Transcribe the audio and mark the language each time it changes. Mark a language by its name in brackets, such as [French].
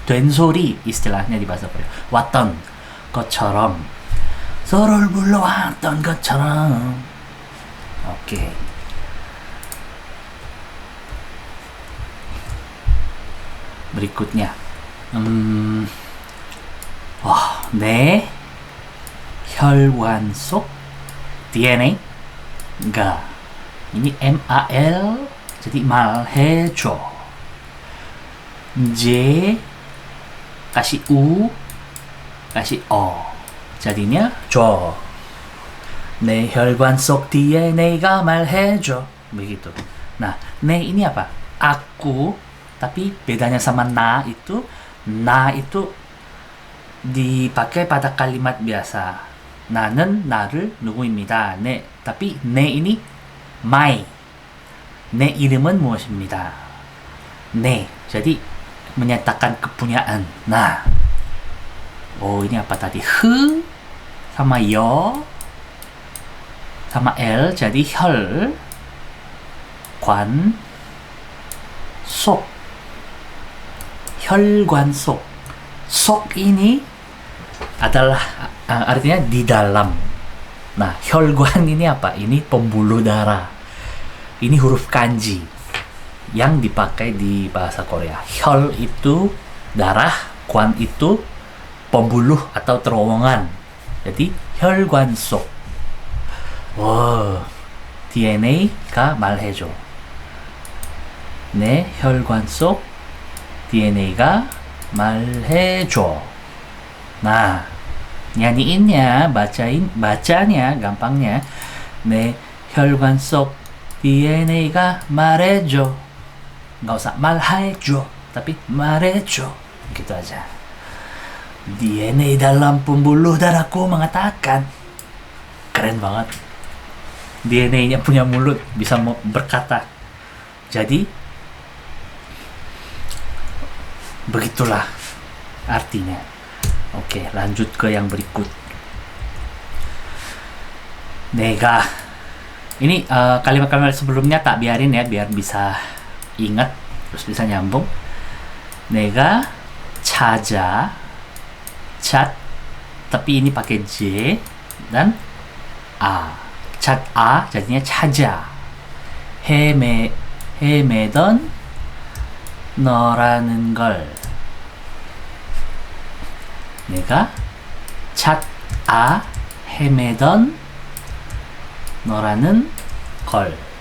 [Indonesian] 된소리 istilahnya di bahasa Korea. [Korean] 왔던 것처럼. 서로를 불러왔던 것처럼. [Indonesian] Oke. berikutnya [Korean] 내 혈관 속 DNA가 [Indonesian] ini MAL jadi [Korean] 말해줘. [Indonesian] J kasih U kasih O jadinya 줘. [Korean] 내 혈관 속 DNA가 말해줘. [Indonesian] begitu. Nah, 내 ini apa? Aku, tapi bedanya sama na itu dipakai pada kalimat biasa. [Korean] 나는 나를 누구입니다. [Indonesian] 네, tapi 내 ini my. [Korean] 내 이름은 무엇입니다. 네, [Indonesian] jadi menyatakan kepunyaan. Nah, ini apa tadi? 흐 sama 여 sama L jadi 혈 관 속. [Korean] 혈관 속. [Indonesian] 속 ini adalah artinya di dalam. Nah, 혈관 ini apa? Ini pembuluh darah. Ini huruf kanji yang dipakai di bahasa Korea. 혈 itu darah, 관 itu pembuluh atau terowongan. [Korean] Jadi 혈관 속. DNA가 말해줘. 내 혈관 속 DNA가 말해줘. [Indonesian] Nah, nyanyiinnya, bacanya gampangnya. [Korean] 내 혈관 속 DNA가 말해줘. [Indonesian] Nggak usah 말해줘, tapi 말해줘. Gitu aja. DNA dalam pembuluh darahku mengatakan. Keren banget. DNA-nya punya mulut, bisa berkata. Jadi, begitulah artinya. Oke, lanjut ke yang berikut. [Korean] 내가. [Indonesian] Ini kalimat-kalimat sebelumnya tak biarin ya, biar bisa ingat, terus bisa nyambung. 내가 찾아, tapi ini pakai J dan A. [Korean] 찾아 jadinya 찾아. 헤매던 너라는 걸. 내가 찾아 헤매던 너라는 걸.